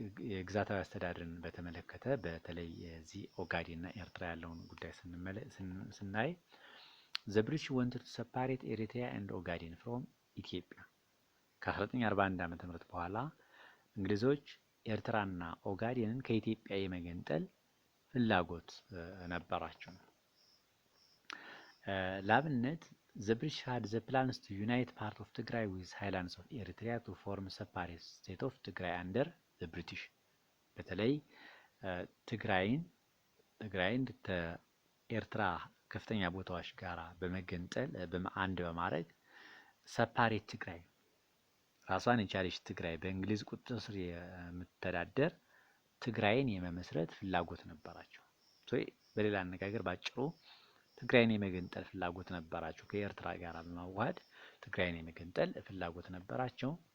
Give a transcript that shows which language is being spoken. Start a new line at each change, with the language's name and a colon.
Amharic: የግዛታዊ አስተዳደርን በተመለከተ በተለይ እዚህ ኦጋዴን እና ኤርትራ ያለውን ጉዳይ ስናይ
English: the British wanted to separate Eritrea and Ogaden from Ethiopia.
Amharic: ከ1941 ዓመተ ምህረት በኋላ እንግሊዞች ኤርትራና ኦጋዴንን ከኢትዮጵያ የመገንጠል ፍላጎት ነበራቸው። ለአብነት
English: the British had the plans to unite part of Tigray with highlands of Eritrea to form a separate state of Tigray under the British.
Amharic: በተለይ ትግራይን ከኤርትራ ከፍተኛ ቦታዎች ጋር በመገንጠል አንድ በማድረግ ሰፓሬት ትግራይ ራሷን የቻለች ትግራይ በእንግሊዝ ቁጥጥር ስር የምትተዳደር ትግራይን የመመስረት ፍላጎት ነበራቸው። በሌላ አነጋገር ባጭሩ ትግራይን የመገንጠል ፍላጎት ነበራቸው። ከኤርትራ ጋር በማዋሃድ ትግራይን የመገንጠል ፍላጎት ነበራቸው።